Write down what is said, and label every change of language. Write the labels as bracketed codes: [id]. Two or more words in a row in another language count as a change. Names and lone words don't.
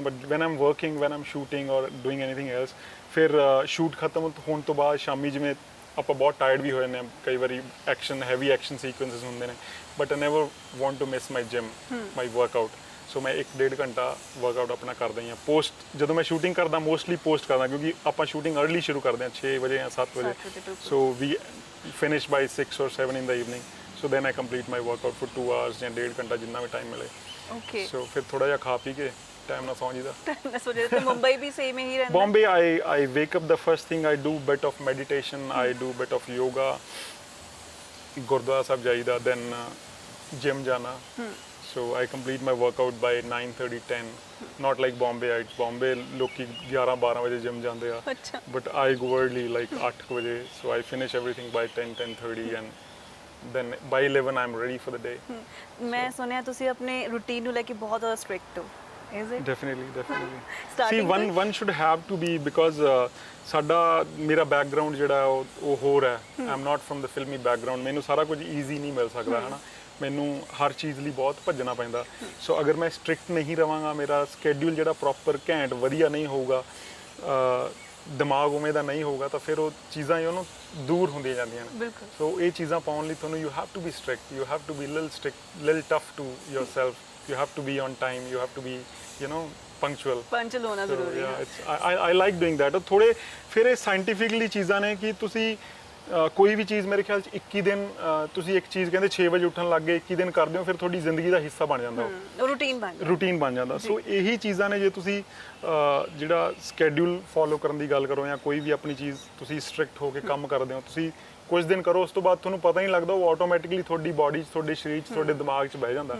[en] But when I'm working, when I'm shooting or doing anything else, [pa] ਫਿਰ ਸ਼ੂਟ ਖਤਮ ਹੋਣ ਤੋਂ ਬਾਅਦ ਸ਼ਾਮੀ ਜਿਵੇਂ ਆਪਾਂ ਬਹੁਤ ਟਾਇਰਡ ਵੀ ਹੋ ਜਾਂਦੇ ਹਾਂ, ਕਈ ਵਾਰੀ [en] heavy action sequences [pa] ਹੁੰਦੇ ਨੇ, [en] But I never want to miss my gym, my workout. [pa] ਸੋ ਮੈਂ 1-1.5 ਘੰਟਾ ਵਰਕਆਊਟ ਆਪਣਾ ਕਰਦਾ ਹੀ ਹਾਂ। ਜਦੋਂ ਮੈਂ ਸ਼ੂਟਿੰਗ ਕਰਦਾ, ਮੋਸਟਲੀ ਪੋਸਟ ਕਰਦਾ, ਕਿਉਂਕਿ ਆਪਾਂ ਸ਼ੂਟਿੰਗ ਅਰਲੀ ਸ਼ੁਰੂ ਕਰਦੇ ਹਾਂ 6 ਵਜੇ ਜਾਂ 7 ਵਜੇ। [en] So we finish by 6 or 7 in the evening। So then I complete my workout for 2 hours [pa] ਜਾਂ 1.5 ਘੰਟਾ ਜਿੰਨਾ ਵੀ ਟਾਈਮ ਮਿਲੇ। ਓਕੇ, ਸੋ ਫਿਰ ਥੋੜਾ ਜਿਹਾ ਖਾ ਪੀ ਕੇ ਟਾਈਮ ਨਾਲ ਸੌਂ ਜੀਦਾ। ਮੈਂ ਸੋਚ ਰਹੀ ਸੀ ਮੁੰਬਈ ਵੀ ਸੇਮ ਹੀ ਰਹਿੰਦਾ। [en] Bombay, I wake up, the first thing I do bit of meditation, I do bit of yoga, [pa] ਗੁਰਦੁਆਰਾ ਸਾਹਿਬ ਜਾਈਦਾ, [en] then gym jana। So I complete my workout by 9:30, 10। Not like [pa] Bombay, Bombay loki 11-12 ਵਜੇ gym ਜਾਂਦੇ ਆ, [en] but I go early like 8 ਵਜੇ। So I finish everything by 10-10:30 and then by 11 I'm ready for the day। [pa] ਮੈਂ ਸੁਣਿਆ ਤੁਸੀਂ ਆਪਣੇ ਰੂਟੀਨ ਨੂੰ ਲੈ ਕੇ ਬਹੁਤ ਜ਼ਿਆਦਾ ਸਟ੍ਰਿਕਟ ਹੋ। [en] Is it? Definitely। Starting See, one should have to be, because [pa] ਮੇਰਾ ਬੈਕਗ੍ਰਾਉਂਡ ਜਿਹੜਾ ਉਹ ਹੋਰ ਹੈ। [en] I'm not from the filmy background। [pa] ਮੈਨੂੰ ਸਾਰਾ ਕੁਝ ਈਜ਼ੀ ਨਹੀਂ ਮਿਲ ਸਕਦਾ ਹੈ ਨਾ, ਮੈਨੂੰ ਹਰ ਚੀਜ਼ ਲਈ ਬਹੁਤ ਭੱਜਣਾ ਪੈਂਦਾ। ਸੋ ਅਗਰ ਮੈਂ ਸਟ੍ਰਿਕਟ ਨਹੀਂ ਰਵਾਂਗਾ, ਮੇਰਾ ਸਕੇਡਿਊਲ ਜਿਹੜਾ ਪ੍ਰੋਪਰ ਘੈਂਟ ਵਧੀਆ ਨਹੀਂ ਹੋਊਗਾ, ਦਿਮਾਗ ਉਵੇਂ ਦਾ ਨਹੀਂ ਹੋਊਗਾ, ਤਾਂ ਫਿਰ ਉਹ ਚੀਜ਼ਾਂ ਉਹਨੂੰ ਦੂਰ ਹੁੰਦੀਆਂ ਜਾਂਦੀਆਂ ਨੇ। ਸੋ ਇਹ ਚੀਜ਼ਾਂ ਪਾਉਣ ਲਈ ਤੁਹਾਨੂੰ [en] you have to be strict, you have to be little tough to yourself, you have to be on time, you have to be punctual [pa] ਹੋਣਾ ਜ਼ਰੂਰੀ ਹੈ। [en] I like doing that। [pa] ਥੋੜੇ ਫਿਰ ਇਹ ਸਾਇੰਟੀਫਿਕਲੀ ਚੀਜ਼ਾਂ ਨੇ ਕਿ ਤੁਸੀਂ ਕੋਈ ਵੀ ਚੀਜ਼, ਮੇਰੇ ਖਿਆਲ 'ਚ 21 ਦਿਨ ਤੁਸੀਂ ਇੱਕ ਚੀਜ਼ ਕਹਿੰਦੇ 6 ਵਜੇ ਉੱਠਣ ਲੱਗ ਗਏ, 21 ਦਿਨ ਕਰਦੇ ਹੋ, ਫਿਰ ਤੁਹਾਡੀ ਜ਼ਿੰਦਗੀ ਦਾ ਹਿੱਸਾ ਬਣ ਜਾਂਦਾ, ਉਹ ਰੂਟੀਨ ਬਣ ਜਾਂਦਾ। ਸੋ ਇਹੀ ਚੀਜ਼ਾਂ ਨੇ, ਜੇ ਤੁਸੀਂ ਜਿਹੜਾ [en] schedule follow [pa] ਕਰਨ ਦੀ ਗੱਲ ਕਰੋ ਜਾਂ ਕੋਈ ਵੀ ਆਪਣੀ ਚੀਜ਼ ਤੁਸੀਂ ਸਟ੍ਰਿਕਟ ਹੋ ਕੇ ਕੰਮ ਕਰਦੇ ਹੋ, ਤੁਸੀਂ ਕੁਝ ਦਿਨ ਕਰੋ, ਉਸ ਤੋਂ ਬਾਅਦ ਤੁਹਾਨੂੰ ਪਤਾ ਹੀ ਨਹੀਂ ਲੱਗਦਾ, ਉਹ ਆਟੋਮੈਟਿਕਲੀ ਤੁਹਾਡੀ ਬਾਡੀ 'ਚ, ਤੁਹਾਡੇ ਸਰੀਰ 'ਚ, ਤੁਹਾਡੇ ਦਿਮਾਗ 'ਚ ਬਹਿ ਜਾਂਦਾ।